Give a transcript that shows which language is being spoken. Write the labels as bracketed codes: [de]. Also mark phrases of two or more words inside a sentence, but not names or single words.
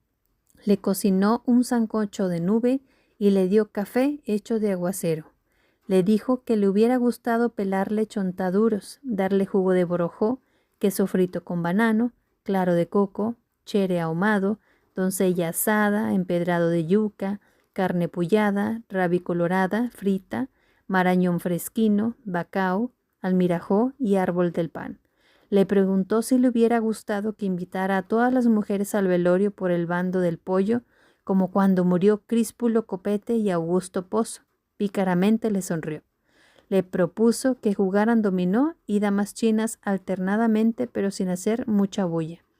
[es] Le cocinó un sancocho de nube y le dio café hecho de aguacero. Le dijo que le hubiera gustado pelarle chontaduros, darle jugo de borojó, queso frito con banano, claro de coco, chere ahumado, doncella asada, empedrado de yuca, carne pullada, rabi colorada, frita, marañón fresquino, bacao, almirajó y árbol del pan. Le preguntó si le hubiera gustado que invitara a todas las mujeres al velorio por el bando del pollo, como cuando murió Críspulo Copete y Augusto Pozo. Pícaramente le sonrió. Le propuso que jugaran dominó y damas chinas alternadamente, pero sin hacer mucha bulla.